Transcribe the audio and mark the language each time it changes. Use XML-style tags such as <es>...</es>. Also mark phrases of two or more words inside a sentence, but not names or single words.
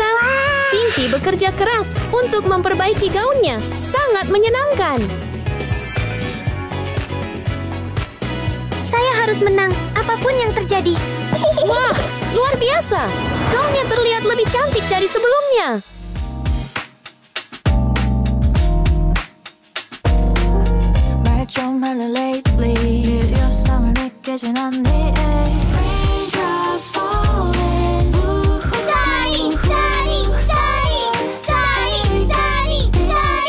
<id>Pinky bekerja keras untuk memperbaiki gaunnya. Sangat menyenangkan. Saya harus menang, apapun yang terjadi. Wah, luar biasa. Gaunnya terlihat lebih cantik dari sebelumnya.</id> <ko>좀 할래 lately 일상을 느끼진 않니</ko> <en>Raindrops falling Sunny, Sunny, Sunny, Sunny, Sunny, Sunny.</en>